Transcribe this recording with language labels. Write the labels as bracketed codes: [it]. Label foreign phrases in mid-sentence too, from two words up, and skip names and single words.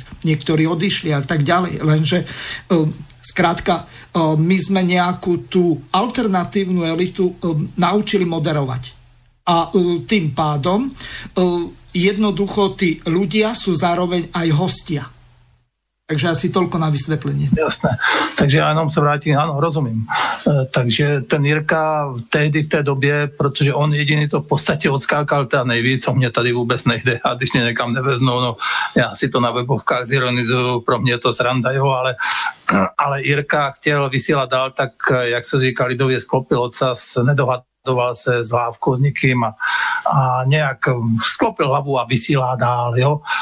[sk] Niektorí odišli a tak ďalej, lenže skrátka my sme nejakú tú alternatívnu elitu naučili moderovať. A tým pádom jednoducho tí ľudia sú zároveň aj hostia. Takže asi toľko na vysvetlenie. Jasné. [cs] Takže já jenom se vrátím, ano, rozumím. Takže ten Jirka tehdy v té době, protože on jediný to v podstatě odskákal teda nejvíc, co mě tady vůbec nejde, a když mě někam neveznou, no já si to na webovkách zironizuju, pro mě je to sranda, jo, ale Jirka chtěl vysílat dál, tak jak se říká lidově, sklopil ocas, nedohadoval se s Hlávkou s nikým a nějak sklopil hlavu a vysílá dál, jo.